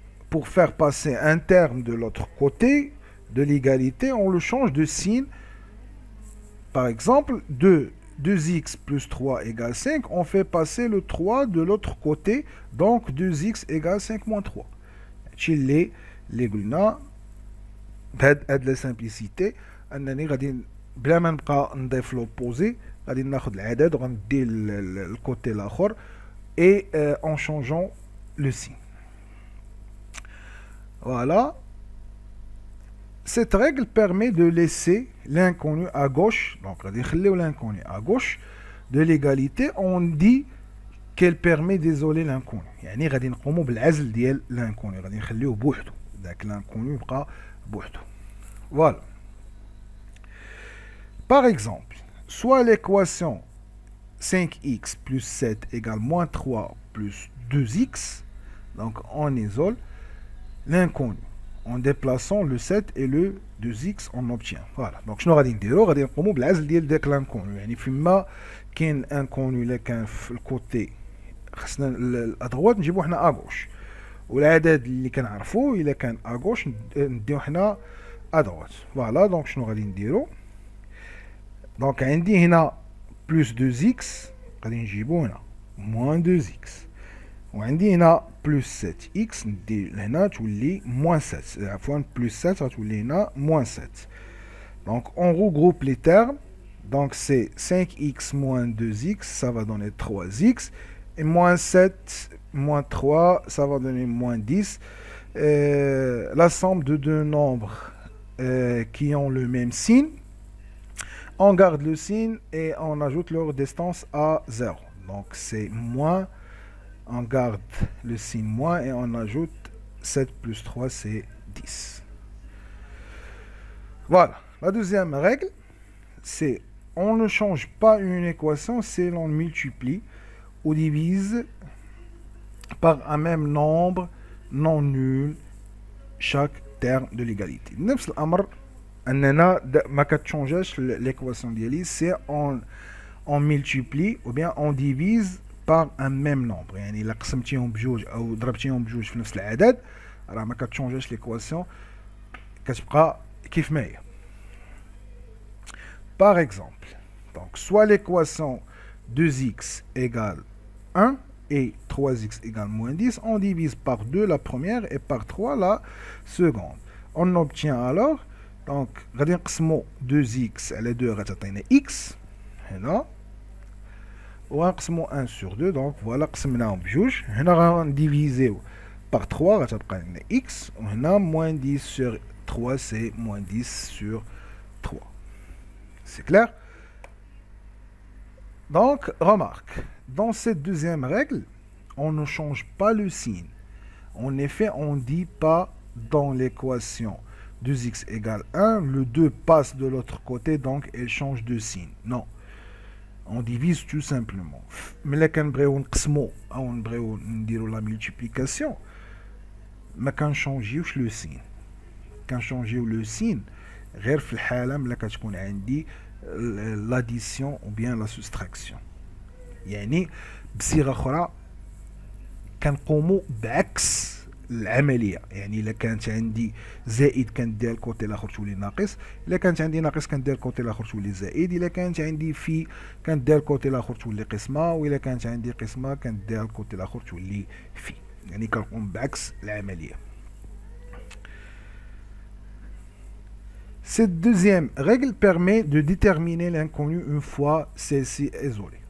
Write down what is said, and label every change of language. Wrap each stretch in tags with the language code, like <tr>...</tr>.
<fr>Pour faire passer un terme de l'autre côté de l'égalité, on le change de signe. Par exemple, 2x plus 3 égale 5, on fait passer le 3 de l'autre côté, donc 2x égale 5 moins 3.</fr> <ar>Chili, les قلنا بهاد</ar> <fr>la simplicité</fr> <ar>انني غادي بلا ما نبقى نضيف</ar> <fr>l'opposé</fr> <ar>غادي ناخذ العدد وغندي الكوتي الاخر</ar> <fr>et en changeant le signe. Voilà. Cette règle permet de laisser l'inconnu à gauche, donc l'inconnu à gauche de l'égalité. On dit qu'elle permet d'isoler l'inconnu.</fr> <ar>يعني غادي نقوموا بالعزل ديال l'inconnu. غادي نخليوه بوحدو. داك l'inconnu يبقى بوحدو.</ar> <fr>Voilà. Par exemple, soit l'équation 5x plus 7 égale moins 3 plus 2x, donc on isole l'inconnu. En déplaçant le 7 et le 2x, on obtient. Voilà.</fr> <ar>Donc, شنو غادي نديرو؟ غادي نقومو بالعزل ديال داك l'inconnu. يعني فيما كاين inconnu اللي كان في الكوتي خصنا الادغوات نجيبو حنا اغوش. والعدد اللي كنعرفوه الا كان اغوش نديو حنا ادغوات. فوالا. دونك شنو غادي نديرو؟ دونك عندي هنا بلس 2x غادي نجيبو هنا moins 2x. وعندي هنا بلس 7x ندي لهنا تولي موان 7. عفوا بلس 7 غتولي هنا موان 7.</ar> <fr>Donc on regroupe les termes. Donc c'est 5x moins 2x, ça va donner 3x. Et moins 7 moins 3, ça va donner moins 10. La somme de deux nombres qui ont le même signe. On garde le signe et on ajoute leur distance à 0. Donc c'est moins. On garde le signe moins et on ajoute 7 plus 3, c'est 10. Voilà. La deuxième règle, c'est on ne change pas une équation si l'on multiplie ou divise par un même nombre non nul chaque terme de l'égalité.</fr> <ar>نفس الأمر أننا ما كتشونجاش</ar> <fr>l'équation ديالي c'est on multiplie ou bien on divise par un même nombre.</fr> <ar>يعني إلا قسمتيهم بجوج أو ضربتيهم بجوج في نفس العدد راه ما كتشونجاش l'équation كتبقى كيف ما هي.</ar> <fr>Par exemple, donc soit l'équation 2x égale 1 et 3x égale moins 10, on divise par 2 la première et par 3 la seconde. On obtient alors, donc,</fr> <ar>غادي نقسمو 2x على 2 غتعطينا x هنا ونقسمو</ar> <fr>1 sur 2, donc voilà</fr> <ar>قسمناهم بجوج. هنا غنديفيزيو</ar> <fr>par 3, x, on a moins 10 sur 3, c'est moins 10 sur 3. C'est clair? Donc, remarque, dans cette deuxième règle, on ne change pas le signe. En effet, on ne dit pas dans l'équation 2x égale 1, le 2 passe de l'autre côté, donc elle change de signe. Non. On divise tout simplement. Mais là, quand on dire la multiplication, mais quand changer le signe. Quand changer le signe,</fr> <ar>غير في الحالة ملي كتكون عندي</ar> <fr>l'addition ou bien la soustraction.</fr> <ar>يعني بصيغة أخرى كنقوموا بعكس العملية. يعني إلا كانت عندي زائد كندير الكوتي الآخر تولي ناقص، إلا كانت عندي ناقص كندير الكوتي الآخر تولي زائد، إلا كانت عندي في كندير الكوتي الآخر تولي قسمة، وإلا كانت عندي قسمة كندير الكوتي الآخر تولي في. يعني كنقوم بعكس العملية.</ar> <fr>Cette deuxième règle permet de déterminer l'inconnu une fois celle-ci isolée.</fr>